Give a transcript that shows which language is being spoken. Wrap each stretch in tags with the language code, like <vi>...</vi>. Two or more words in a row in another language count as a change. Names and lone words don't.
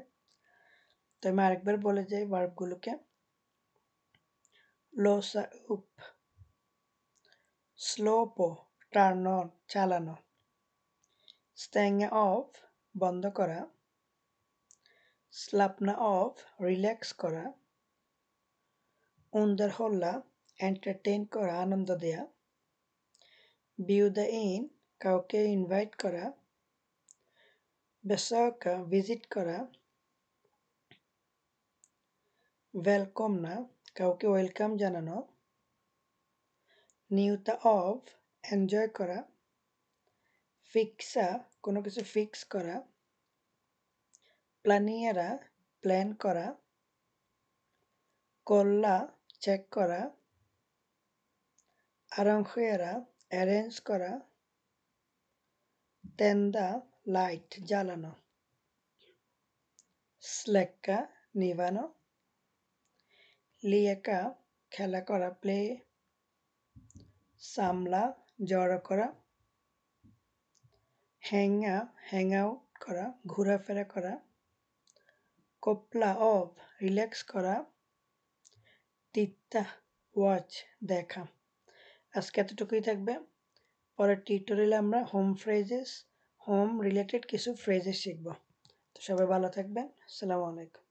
<bn>তো আমি আরেকবার বলে যাই ভার্বগুলোকে।</bn> <sv>låsa upp, slå på,</sv> <en>turn on,</en> <bn>চালানো।</bn> <sv>stänga av,</sv> <bn>বন্ধ করা।</bn> <sv>slappna av,</sv> <bn>রিল্যাক্স করা। underhålla, এন্টারটেইন করা, আনন্দ দেয়া।</bn> <sv>bjuda in,</sv> <bn>কাউকে ইনভাইট করা। besöka ভিজিট করা, välkomna কাউকে ওয়েলকাম জানানো,</bn> <sv>njuta av</sv> <bn>এনজয় করা, fixa কোনো কিছু ফিক্স করা, planera প্ল্যান করা, kolla চেক করা, arrangera অ্যারেঞ্জ করা, tända লাইট জ্বালানো, släcka নিভানো, leka খেলা করা প্লে, samla জড়ো করা, hänga</bn> <en>hang out</en> <bn>করা ঘোরাফেরা করা,</bn> <sv>koppla av</sv> <bn>রিল্যাক্স করা, titta ওয়াচ দেখা। আজকে এতটুকুই থাকবে। পরের টিউটোরিয়ালে আমরা</bn> <en>home related</en> <bn>কিছু ফ্রেজেস শিখব। তো সবাই ভালো থাকবেন।</bn> <ar>السلام عليكم.</ar>